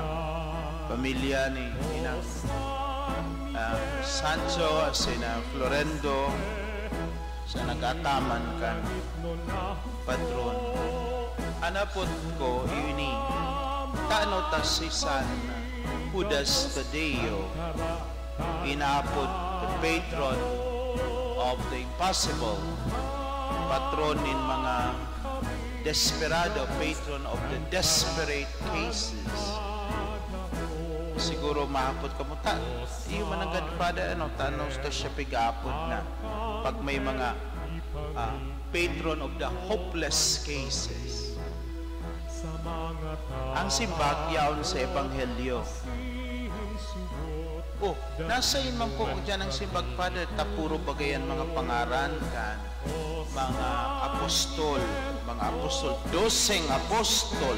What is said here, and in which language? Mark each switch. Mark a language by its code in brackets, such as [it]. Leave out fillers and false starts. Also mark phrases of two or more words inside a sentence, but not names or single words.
[bik] pamilya ni Inang Sancho asin Florendo sa nagataman kan patron. Anapot ko ini taano ta si San Judas Tadeo, inaapod [en] the patron of the impossible, [bik] patron in mga desperado, [en] patron of the desperate cases. [bik] Siguro mahapot ka mo, iyo man ang Godfather, tanong ka siya pig-apod na pag may mga [en] patron of the hopeless cases. [bik] Ang simbag yaon sa Ebanghelyo. Nasa yun man po dyan ang simbag, Father, tapuro bagayan mga pangaran kan, mga apostol, 12 apostol.